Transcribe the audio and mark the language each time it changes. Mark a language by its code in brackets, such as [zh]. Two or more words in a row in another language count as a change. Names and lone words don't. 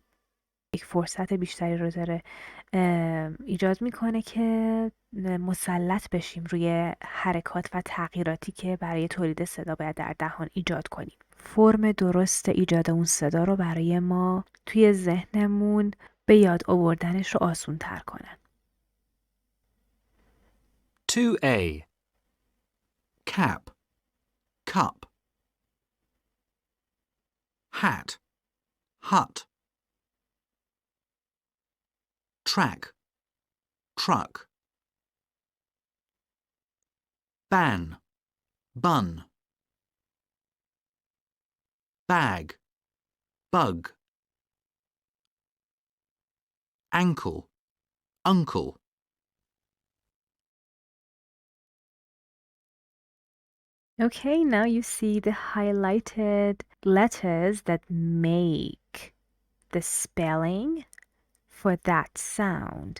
[fa] یک فرصت بیشتری رو داره ایجاد میکنه که مسلط بشیم روی حرکات و تغییراتی که برای تولید صدا باید در دهان ایجاد کنیم. فرم درست ایجاد اون صدا رو برای ما توی ذهنمون به یاد آوردنش رو آسون تر کنن. [en] 2A. Cap, cup. Hat, hut. Track, truck. Ban, bun. Bag, bug. Ankle, uncle. Okay, now you see the highlighted letters that make the spelling for that sound.